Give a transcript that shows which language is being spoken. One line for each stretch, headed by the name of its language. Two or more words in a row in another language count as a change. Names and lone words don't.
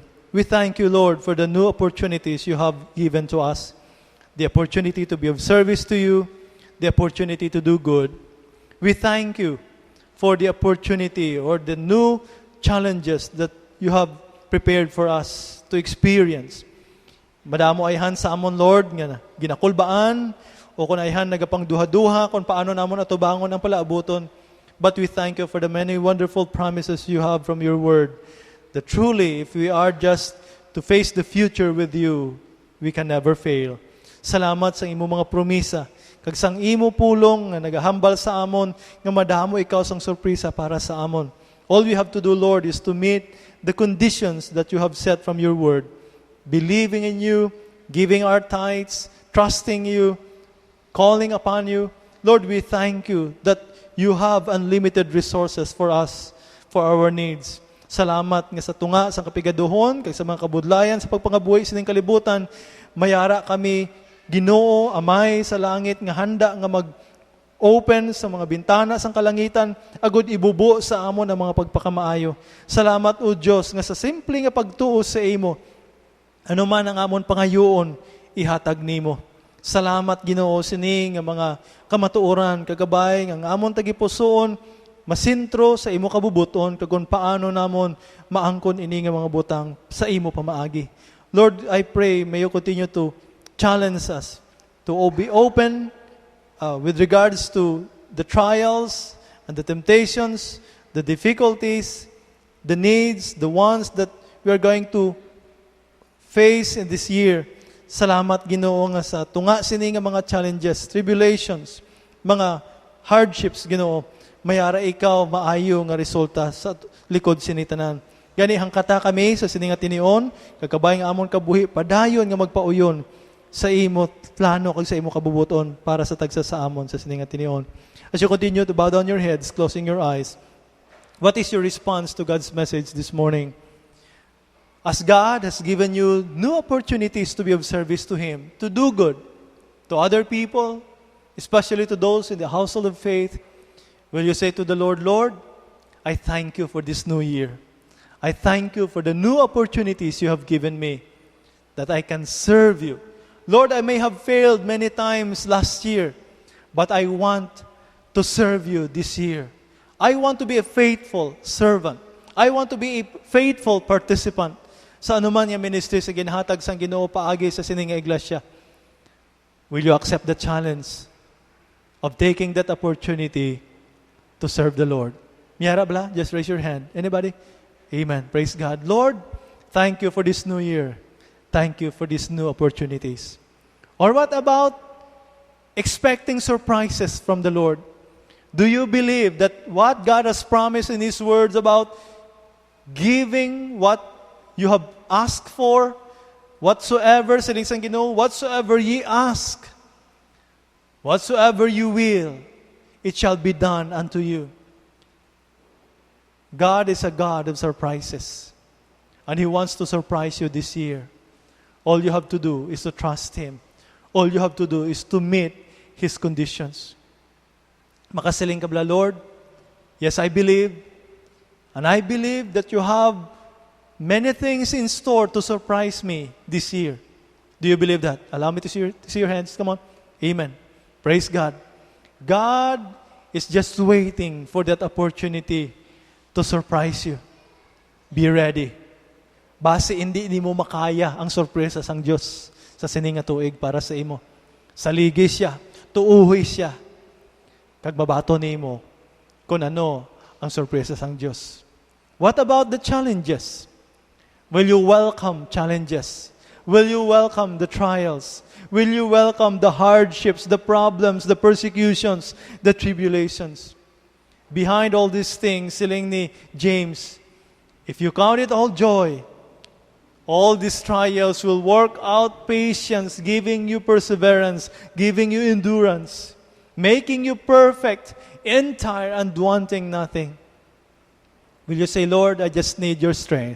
English: We thank you, Lord, for the new opportunities you have given to us. The opportunity to be of service to you, the opportunity to do good. We thank you for the opportunity or the new challenges that you have prepared for us to experience.
Hiligaynon: Madamo ayhan sa amon, Lord, nga ginakulbaan, o kung ayhan nagapangduha-duha, kung paano namon atubangon ang palaabuton.
English: But we thank you for the many wonderful promises you have from your word, that truly, if we are just to face the future with you, we can never fail.
Hiligaynon: Salamat sa imo mga promisa, kag sang imo pulong nga nagahambal sa amon, nga madamo ikaw sang sorpresa para sa amon.
English: All we have to do, Lord, is to meet the conditions that you have set from your word. Believing in you, giving our tithes, trusting you, calling upon you. Lord, we thank you that you have unlimited resources for us, for our needs.
Hiligaynon: Salamat nga sa tunga, sa kapigaduhon, kag sa mga kabudlayan, sa pagpangabuhi sining kalibutan, mayara kami, Ginoo, Amay sa langit, nga handa nga mag-open sa mga bintana sang kalangitan, agud ibubo sa amon ang mga pagpakamaayo. Salamat, O Diyos, nga sa simple nga pagtuo sa imo, ano man ang amon pangayoon, ihatag nimo. Salamat, Ginoo, sining nga mga kamatuoran, kagabay, nga amon tagipusoon, masintro sa imo kabubuton, kagun paano namon maangkon ini nga mga butang sa imo pamaagi.
English: Lord, I pray, may you continue to challenge us to be open with regards to the trials and the temptations, the difficulties, the needs, the ones that we are going to face in this year.
Hiligaynon: Salamat Ginoo nga sa tunga sini nga mga
English: challenges, tribulations,
Hiligaynon: mga hardships Ginoo, mayara ikaw maayo nga resulta sa likod sini tanan. Gani hangkata kami sa sini nga tinion, kagkabay nga amon kabuhi padayon nga magpauyon sa imo plano kag sa imo kabubuton para sa tagsa sa amon sa sini nga tinion.
English: As you continue to bow down your heads, closing your eyes, what is your response to God's message this morning? As God has given you new opportunities to be of service to Him, to do good to other people, especially to those in the household of faith, will you say to the Lord, Lord, I thank you for this new year. I thank you for the new opportunities you have given me, that I can serve you. Lord, I may have failed many times last year, but I want to serve you this year. I want to be a faithful servant. I want to be a faithful participant
Hiligaynon: sa anuman nga ministry sa ginhatag sang Ginoo paagi sa sining nga iglesia.
English: Will you accept the challenge of taking that opportunity to serve the Lord?
Hiligaynon: Miyara bla?
English: Just raise your hand. Anybody? Amen. Praise God. Lord, thank you for this new year. Thank you for these new opportunities. Or what about expecting surprises from the Lord? Do you believe that what God has promised in His words about giving what you have asked for, whatsoever,
Hiligaynon: siling sang Ginoo,
English: whatsoever ye ask, whatsoever you will, it shall be done unto you. God is a God of surprises. And He wants to surprise you this year. All you have to do is to trust Him. All you have to do is to meet His conditions.
Hiligaynon: Makasiling ka bla,
English: Lord, yes, I believe. And I believe that you have many things in store to surprise me this year. Do you believe that? Allow me to see your hands. Come on. Amen. Praise God. God is just waiting for that opportunity to surprise you. Be ready.
Hiligaynon: Base hindi mo makaya ang sorpresa sang Dios sa sining nga tuig para sa imo. Saligi siya, tuuhoy siya. Kag babato nimo kung ano ang sorpresa sang Dios.
English: What about the challenges? Will you welcome challenges? Will you welcome the trials? Will you welcome the hardships, the problems, the persecutions, the tribulations? Behind all these things,
Hiligaynon: siling ni James,
English: if you count it all joy, all these trials will work out patience, giving you perseverance, giving you endurance, making you perfect, entire, and wanting nothing. Will you say, Lord, I just need your strength.